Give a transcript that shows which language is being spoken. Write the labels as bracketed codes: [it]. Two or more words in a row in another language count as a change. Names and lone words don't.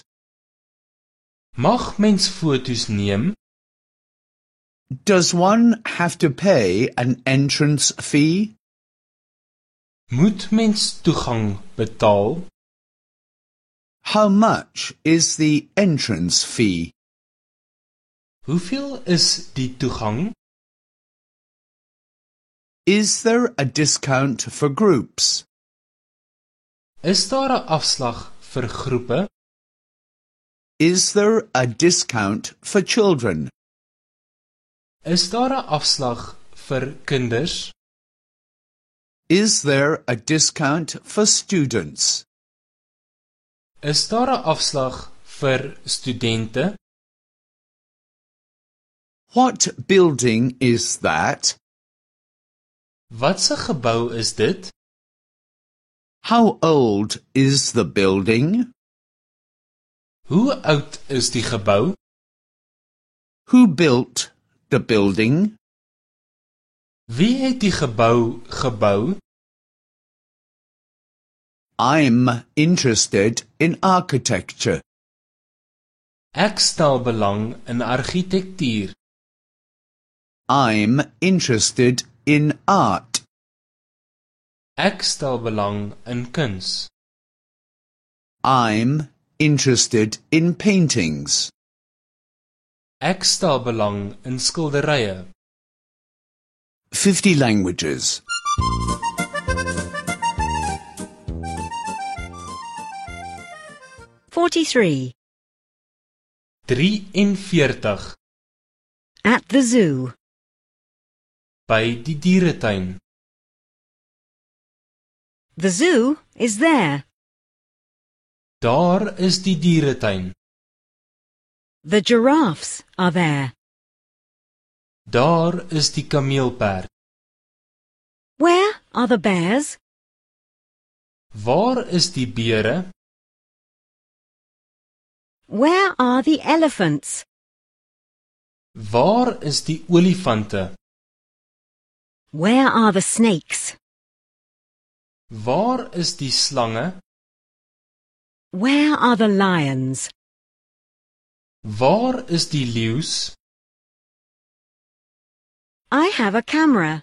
[af] Mag mens foto's neem? [en] Does one have to pay an entrance fee? [af] Moet mens toegang betaal? [en] How much is the entrance fee? [af] Hoeveel is die toegang? [en] Is there a discount for groups? [af] Is daar 'n afslag vir groepe? [en] Is there a discount for children? [af] Is daar 'n afslag vir kinders? [en] Is there a discount for students? [af] Is daar 'n afslag vir studente? [en] What building is that? [af] Watse gebou is dit? [en] How old is the building? [af] Hoe oud is die gebou? [en] Who built the building? [af] Wie het die gebou gebou? [en] I'm interested in architecture. [af] Ek stel belang in argitektuur. [en] I'm interested in art. [af] Ek stel belang in kuns. [en] I'm interested in paintings. [af] Ek stel belang in skilderye. [en] 50 languages. 43. 43. At the zoo. [af] By die dieretuin. [en] The zoo is there. [af] Daar is die dieretuin. [en] The giraffes are there. [af] Daar is die kameelperd. [en] Where are the bears? [af] Waar is die beere? [en] Where are the elephants? [af] Waar is die olifante? [en] Where are the snakes? [af] Waar is die slange? [en] Where are the lions? [af] Waar is die leeu's? [en] I have a camera.